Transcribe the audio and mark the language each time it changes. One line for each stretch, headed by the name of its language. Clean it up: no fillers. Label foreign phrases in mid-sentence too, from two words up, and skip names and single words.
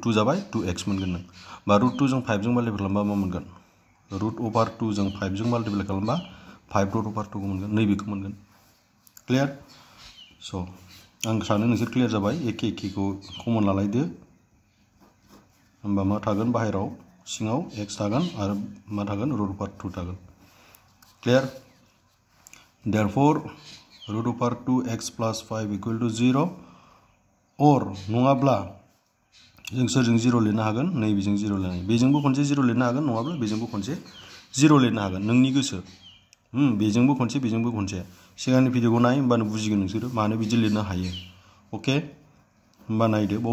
Bodo: 2 जाबाय 2x मोनगोन नों बा रुट 2 जों 5 जों माल्टिप्लाइ खालामबा मा मोनगोन
English: root over
Bodo: 2 जों 5 जों माल्टिप्लाइ खालामबा 5
English: root over
Bodo: 2 खौ मोनगोन नैबेखौ मोनगोन क्लियर स' आं सानो नोंसोर क्लियर जाबाय एखेखौ कमन लालायदो होमबा मा थागोन बाहेराव सिङाव x थागोन आरो मा थागोन
English: root over
Bodo: 2 थागोन क्लियर
English: therefore root over
Bodo: 2x
English: plus 5 equal to 0 or
Bodo: नङाब्ला जों सोरजों 0 लिरनो हागोन नैबेजों 0 लिरनो हायो बेजोंबो खनसे 0 लिरनो हागोन नङाब्ला बेजोंबो खनसे 0 लिरनो हागोन नोंनि गोसो बेजोंबो खनसे सिगांनि भिडिअखौ नाय होमबानो बुजिगोन नोंसोरो मानो बिदि लिरनो हायो ओके होमबा नायदो बाव